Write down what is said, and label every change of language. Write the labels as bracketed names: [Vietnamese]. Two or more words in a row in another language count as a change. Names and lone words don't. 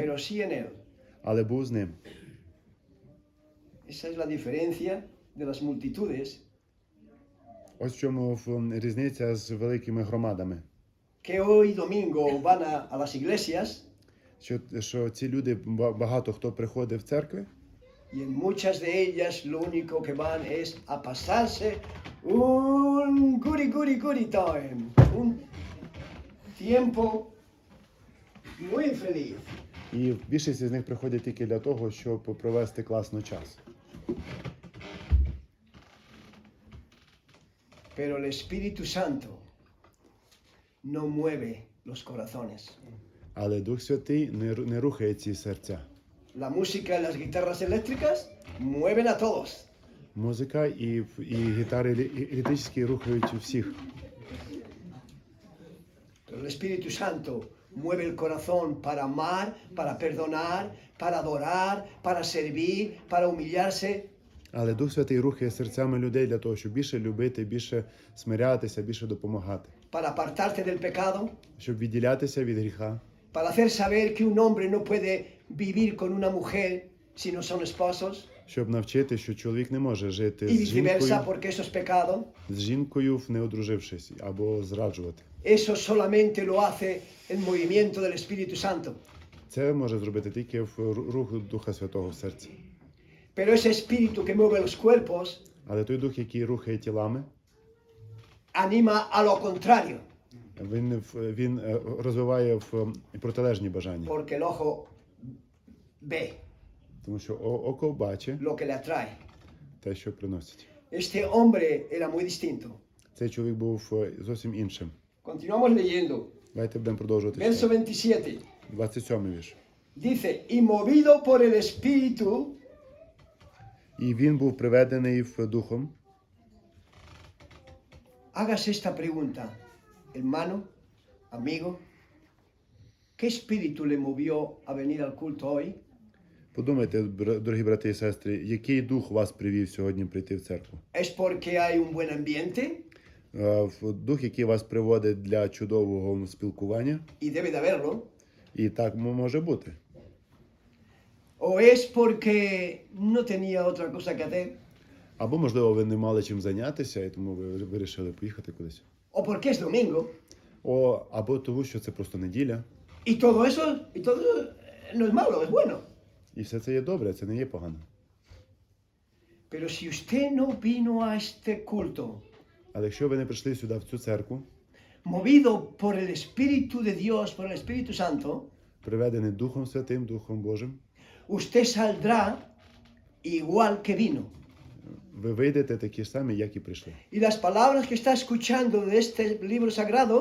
[Spanish] pero sí en él? [Ukrainian] але був з ним? [Spanish] Esa es la diferencia de las multitudes [Ukrainian] Ось в чому різниця з великими громадами. [Spanish] que hoy domingo van a las iglesias [Ukrainian] Що ці люди, багато хто приходить в церкви, [Spanish] y en muchas de ellas lo único que van es a pasarse un [English] guri time, [Spanish] un tiempo muy feliz. [Ukrainian] і більшість з них приходять тільки для того, щоб провести класно час. [Spanish] Pero el Espíritu Santo no mueve los corazones. [Ukrainian] Але Дух Святий не рухає ці серця. [Spanish] La música y las guitarras eléctricas mueven a todos. [Ukrainian] Музика і гітари електричні рухають всіх. [Spanish] Pero el Espíritu Santo mueve el corazón para amar, para perdonar, para adorar, para servir, para humillarse. [Ukrainian] Але Дух Святий рухає серцями людей для того, щоб більше любити, більше смирятися, більше допомагати. [Spanish] Para apartarte del pecado, [Ukrainian] Щоб відділятися від гріха, [Spanish] para hacer saber que un hombre no puede vivir con una mujer si no son esposos, [Ukrainian] щоб навчити, що чоловік не може жити [Spanish] y [Ukrainian] з [Spanish] viceversa, [Ukrainian] жінкою, [Spanish] porque eso es pecado. [Ukrainian] не одружившись, або зраджувати. [Spanish] Eso solamente lo hace el movimiento del Espíritu Santo. [Ukrainian] Це може зробити тільки рух Духа Святого в серці. [Spanish] Pero ese espíritu que mueve los cuerpos [Ukrainian] Але той дух, який рухає тілами, [Spanish] anima a lo contrario, [Ukrainian] він розвиває протилежні бажання. [Spanish] porque el ojo ve [Ukrainian] Тому що око бачить [Spanish] lo que le atrae. [Ukrainian] те, що приносить. [Spanish] Este hombre era muy distinto. [Ukrainian] Цей чоловік був зовсім іншим. [Spanish] Continuamos leyendo. [Ukrainian] Давайте будемо продовжувати. [Spanish] Verso [Ukrainian] читати. [Spanish] 27. [Ukrainian] 27 вірш. [Spanish] Dice, y movido por el Espíritu, [Ukrainian] І він був приведений духом. [Spanish] hagas esta pregunta, hermano, amigo, ¿qué espíritu le movió a venir al culto hoy? [Ukrainian] Подумайте, дорогі брати і сестри, який дух вас привів сьогодні прийти в церкву? [Spanish] ¿Es porque hay un buen ambiente? [Ukrainian] Дух, який вас приводить для чудового спілкування, [Spanish] Y debe de haberlo. [Ukrainian] і так може бути. [Spanish] ¿O es porque no tenía otra cosa que hacer? [Ukrainian] Або, можливо, ви не мали чим зайнятися, і тому ви вирішили поїхати кудись. [Spanish] ¿O porque es domingo? [Ukrainian] Або тому, що це просто неділя. [Spanish] Y todo eso no es malo, es bueno. [Ukrainian] І все це є добре, це не є погано. [Spanish] Pero si usted no vino a este culto, [Ukrainian] Але якщо ви не прийшли сюди, в цю церкву, [Spanish] movido por el Espíritu de Dios, por el Espíritu Santo, [Ukrainian] приведений Духом Святим, Духом Божим, [Spanish] usted saldrá igual que vino. [Ukrainian] ви вийдете такі ж самі, як і прийшли. [Spanish] Y las palabras que está escuchando de este libro sagrado